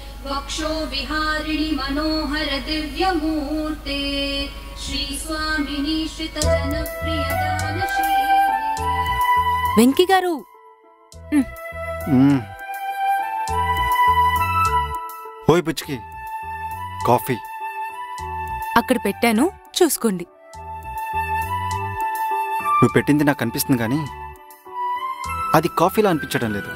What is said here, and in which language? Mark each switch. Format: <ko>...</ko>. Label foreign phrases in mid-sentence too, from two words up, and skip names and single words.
<sa>वक्षो विहारिणि मनोहर दिव्यमूर्ते श्री स्वामिनी श्रितजनप्रिय दानशीले।</sa> <te>వెంకీ గారు ఓయ్ బుజ్జికి కాఫీ అక్కడ పెట్టాను, చూసుకోండి. నువ్వు పెట్టింది నాకు అనిపిస్తుంది కానీ అది కాఫీలా అనిపించడం లేదు.</te>